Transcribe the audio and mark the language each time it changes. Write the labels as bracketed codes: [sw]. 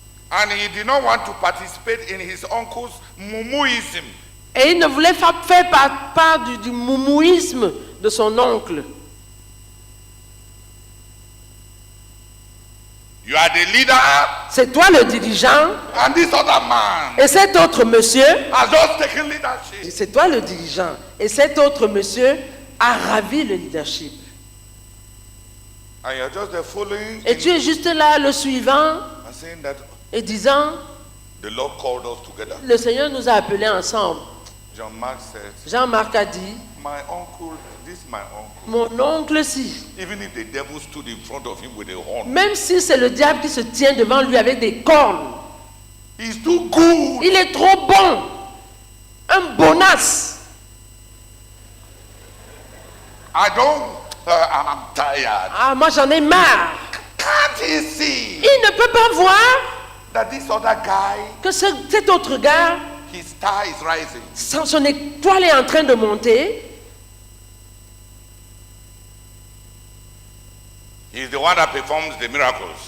[en] And he did not want to participate in his uncle's mumuism. [fr] Et il ne voulait pas faire part du moumouisme de son oncle. [en] You are the leader, [fr] C'est toi le dirigeant [en] and this other man [fr] et cet autre monsieur, [en] has just taken leadership. [fr] c'est toi le dirigeant et cet autre monsieur a ravi le leadership. [en] And you're just there following [fr] Et tu es juste là le suivant [en] and saying that [fr] et disant, [en] the Lord called us together. [fr] le Seigneur nous a appelés ensemble. [en] John Mark said, [fr] Jean-Marc a dit, [en] my uncle, this my uncle. [fr] mon oncle si, [en] Even if the devil stood in front of him with a horn, [fr] même si c'est le diable qui se tient devant lui avec des cornes, [en] he's too good. [fr] il est trop bon, un bonasse. [en] I'm tired. [fr] Ah, moi j'en ai marre. [en] Can't he see [fr] Il ne peut pas voir [en] that this other guy, [fr] que cet autre gars, [en] his star is rising? [fr] son étoile est en train de monter. [en] He's the one that performs the miracles.